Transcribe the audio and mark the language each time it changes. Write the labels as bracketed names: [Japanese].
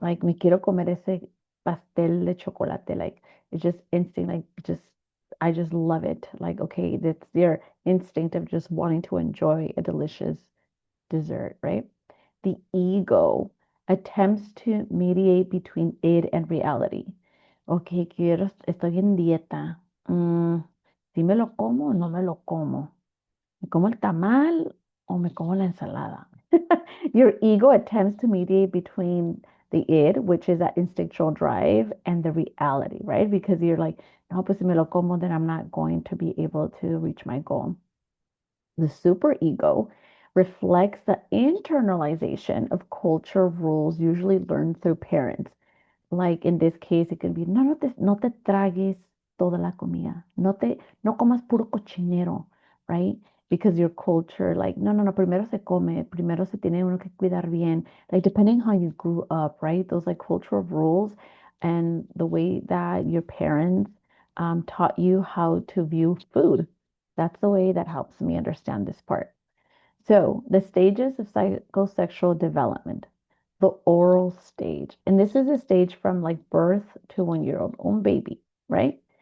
[English] Like [Spanish] me quiero comer ese pastel de chocolate. [English] Like it's just instinct, like just I just love it. Like, okay, that's your instinct of just wanting to enjoy a delicious dessert, right? The ego attempts to mediate between id and reality. [Spanish] Okay, estoy en dieta. Si me lo como o no me lo como. ¿Me como el tamal o me como la ensalada? [English] Your ego attempts to mediate between the id, which is that instinctual drive, and the reality, right? Because you're like, [Spanish] no, pues si me lo como, [English] then I'm not going to be able to reach my goal. The superego reflects the internalization of culture rules usually learned through parents. Like in this case, it can be, [Spanish] no te tragues toda la comida. No comas puro cochinero, [English] right? Because your culture, like, [Spanish] no, primero se come, primero se tiene uno que cuidar bien. [English] Like, depending how you grew up, right? Those like cultural rules and the way that your parents taught you how to view food. That's the way that helps me understand this part. So, the stages of psychosexual development, the oral stage, and this is a stage from like birth to 1 year old, un baby, right?